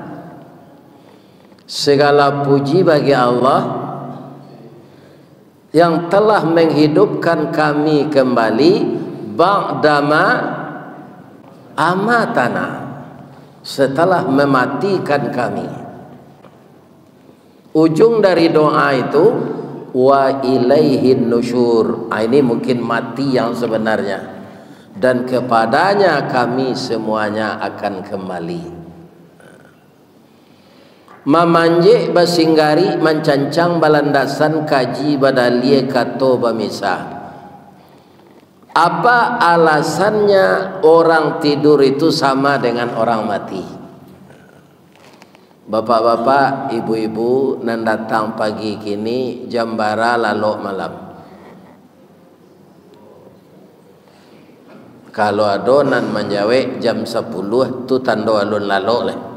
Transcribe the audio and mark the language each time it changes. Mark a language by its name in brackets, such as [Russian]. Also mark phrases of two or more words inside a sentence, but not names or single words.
[Indonesian] Segala puji bagi Allah yang telah menghidupkan kami kembali [Arabic] بعد ما أماتنا, [Indonesian] setelah mematikan kami. Ujung dari doa itu [Arabic] وإليه النشور. [Indonesian] Ini mungkin mati yang sebenarnya, dan kepadanya kami semuanya akan kembali. [Minangkabau] Mamanjek basinggari mencancang balandasan kaji badalie kato bamisa. [Indonesian] Apa alasannya orang tidur itu sama dengan orang mati? [Minangkabau] Bapak-bapak, ibu-ibu nan datang pagi kini jam bara lalu malam. Kalau ada nan menjawab jam 10 tu tanda alun lalu leh.